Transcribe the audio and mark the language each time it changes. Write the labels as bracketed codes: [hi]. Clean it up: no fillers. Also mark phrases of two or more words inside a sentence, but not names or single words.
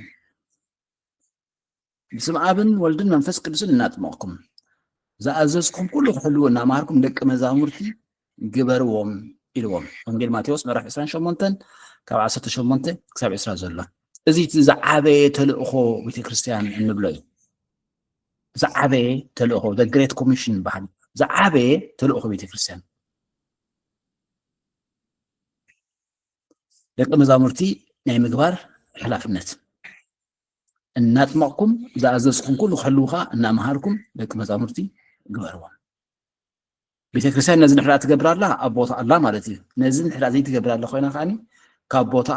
[ti] ብስም ኣብን ወልድን መንፈስ ቅዱስን እናጥመቕኩም ዝኣዘዝኩም ኩሉ ክሕልዎ እናምሃርኩም ደቀ መዛሙርቲ ግበርዎም ኢልዎም ወንጌል ማቴዎስ ምዕራፍ 28 ካብ 18 ክሳብ 20 ዘሎ እዚ ዝዓበየ ተልእኾ ቤተክርስትያን እንብሎ እዩ ዝዓበየ ተልእኾ [en] the great commission [ti] በሃል ዝዓበየ ተልእኾ ቤተክርስትያን ደቀ መዛሙርቲ ናይ ምግባር ሓላፍነት እናጥመቕኩም ዝኣዘዝኩም ኩሉ ክሕልውካ እናምሃርኩም ደቂ መዛሙርቲ ግበርዎም ቤተክርስትያን ነዚ ንሕራ ትገብር ኣላ ኣብ ቦታ ኣላ ማለት እዩ ነዚ ንሕራ ዘይትገብር ኣላ ኮይና ከዓኒ ካብ ቦታኣ